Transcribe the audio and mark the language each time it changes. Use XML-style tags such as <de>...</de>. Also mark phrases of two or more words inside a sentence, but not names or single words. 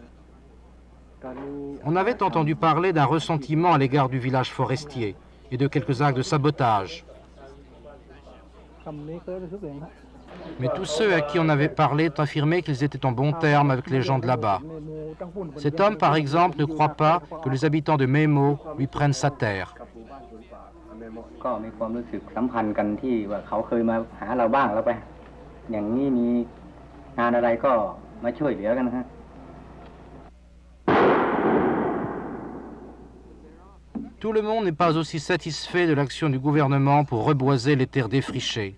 <fr>On avait entendu parler d'un ressentiment à l'égard du village forestier et de quelques actes de sabotage. Mais tous ceux à qui on avait parlé ont affirmé qu'ils étaient en bons termes avec les gens de là-bas. Cet homme, par exemple, ne croit pas que les habitants de Memo lui prennent sa terre.</fr> <th>ก็มีความรู้สึกสัมพันธ์กันที่ว่าเขาเคยมาหาเราบ้างแล้วไปอย่างนี้มีงานอะไรก็มาช่วยเหลือกันฮะ</th> <fr>Tout le monde n'est pas aussi satisfait de l'action du gouvernement pour reboiser les terres défrichées.</fr>